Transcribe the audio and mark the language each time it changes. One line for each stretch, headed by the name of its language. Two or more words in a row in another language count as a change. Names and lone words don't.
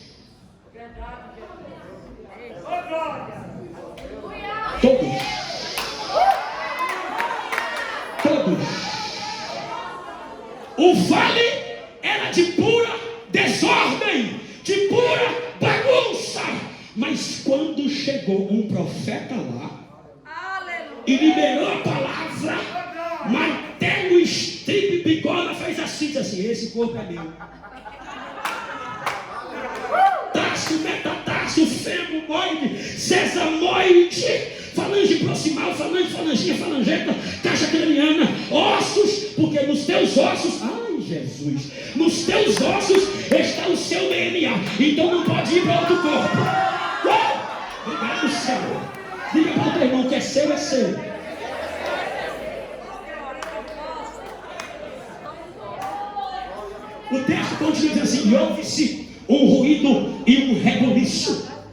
Portuguese: O vale era de pura desordem, de pura bagunça. Mas quando chegou um profeta lá, aleluia, e liberou a palavra, martelo, estribo e bigorna fez assim, diz assim: esse corpo é meu. Taço, metatarso, fêmur, moide, sesamoide, falange proximal, falange, falanginha, falangeta, caixa craniana, ossos, porque nos teus ossos, ai Jesus, nos teus ossos está o seu DNA, então não pode ir para outro corpo. Fala, irmão, que é seu, é seu. O texto continua dizendo assim: e ouve-se um ruído e um rebuliço.